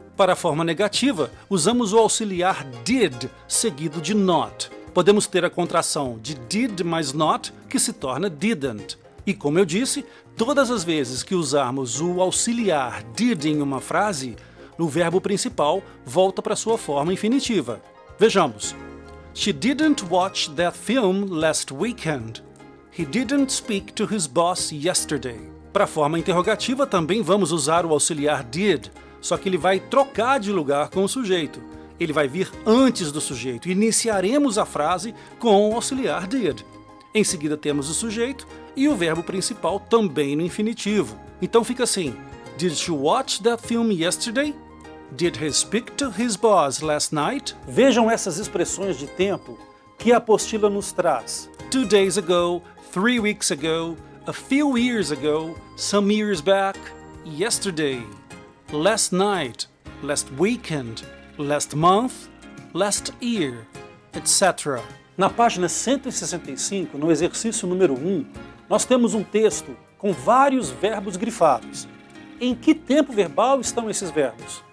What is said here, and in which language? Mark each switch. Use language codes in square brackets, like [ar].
[pt] Para a forma negativa, usamos o auxiliar did seguido de not. Podemos ter a contração de did mais not, que se torna didn't. E como eu disse, todas as vezes que usarmos o auxiliar did em uma frase, o verbo principal volta para sua forma infinitiva. Vejamos. [en] She didn't watch that film last weekend. He didn't speak to his boss yesterday. [pt] Para a forma interrogativa também vamos usar o auxiliar did, só que ele vai trocar de lugar com o sujeito. Ele vai vir antes do sujeito. Iniciaremos a frase com o auxiliar did. Em seguida temos o sujeito e o verbo principal também no infinitivo. Então fica assim: [en] Did she watch that film yesterday? Did he speak to his boss last night? [pt] Vejam essas expressões de tempo que a apostila nos traz. [en] 2 days ago, 3 weeks ago, a few years ago, some years back, yesterday, last night, last weekend, last month, last year, etc. [pt] Na página 165, no exercício número 1, nós temos um texto com vários verbos grifados. Em que tempo verbal estão esses verbos?